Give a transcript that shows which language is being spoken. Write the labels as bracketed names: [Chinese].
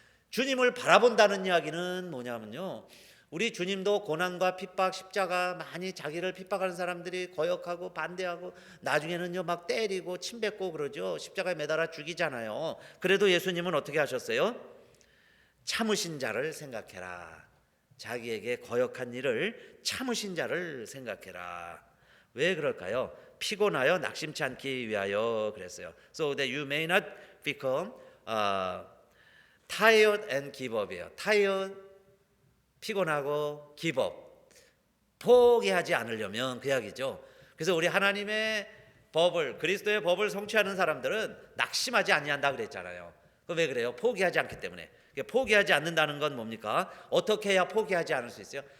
[Korean] 주님을 바라본다는 이야기는 뭐냐면요, 우리 주님도 고난과 핍박, 십자가 많이 자기를 핍박하는 사람들이 거역하고 반대하고 나중에는요 막 때리고 침뱉고 그러죠. 십자가에 매달아 죽이잖아요. 그래도 예수님은 어떻게 하셨어요? 참으신 자를 생각해라. 자기에게 거역한 일을 참으신 자를 생각해라. 왜 그럴까요? 피곤하여 낙심치 않기 위하여 그랬어요. [English] So that you may not become tired and give up이에요. [Korean] tired 피곤하고 give up 포기하지 않으려면 그 이야기죠. 그래서 우리 하나님의 법을 그리스도의 법을 성취하는 사람들은 낙심하지 아니한다 그랬잖아요. 그 왜 그래요? 포기하지 않기 때문에. 포기하지 않는다는 건 뭡니까? 어떻게 해야 포기하지 않을 수 있어요?